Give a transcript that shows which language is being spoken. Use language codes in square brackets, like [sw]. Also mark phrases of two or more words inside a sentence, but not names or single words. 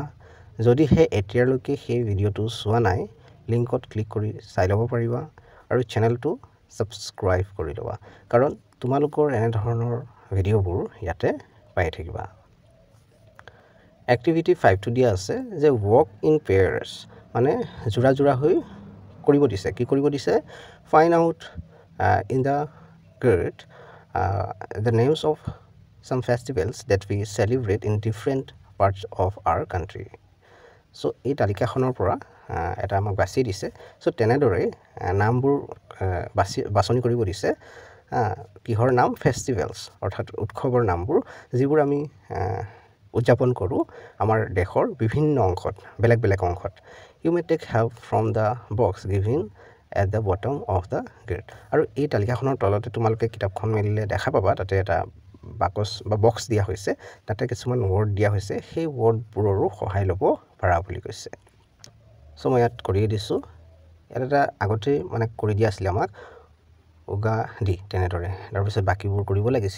[as] যদিহে এতিয়ালৈকে সেই ভিডিঅ'টো চোৱা নাই, লিংকত ক্লিক কৰি চাই ল'ব পাৰিবা আৰু চেনেলটো ছাবস্ক্ৰাইব কৰি ল'বা, কাৰণ তোমালোকৰ এনেধৰণৰ ভিডিঅ'বোৰ ইয়াতে পাই থাকিবা। এক্টিভিটি 5টো দিয়া আছে যে [en] work in pairs, [as] মানে জোৰা জোৰা হৈ কৰিব দিছে। কি কৰিব দিছে? [en] find out in the grid the names of some festivals that we celebrate in different parts of our country. [as] So এই তালিকাখনৰ পৰা এটা আমাক বাছি দিছে। so তেনেদৰে নামবোৰ বাছনি কৰিব দিছে। কিহৰ নাম? ফেষ্টিভেলছ, অৰ্থাৎ উৎসৱৰ নামবোৰ, যিবোৰ আমি উদযাপন কৰোঁ আমাৰ দেশৰ বিভিন্ন অংশত, বেলেগ বেলেগ অংশত। [en] You may take help from the box given at the bottom of the grid. [as] আৰু এই তালিকাখনৰ তলতে তোমালোকে কিতাপখন মেলিলে দেখা পাবা, তাতে এটা বাকচ বা বক্স দিয়া হৈছে, তাতে কিছুমান ৱৰ্ড দিয়া হৈছে। সেই ৱৰ্ডবোৰৰো সহায় ল'ব পাৰা বুলি কৈছে। চ' মই ইয়াত কৰিয়ে দিছোঁ। ইয়াত এটা আগতেই মানে কৰি দিয়া আছিলে আমাক উগা দি, তেনেদৰে তাৰপিছত বাকীবোৰ কৰিব লাগিছিল।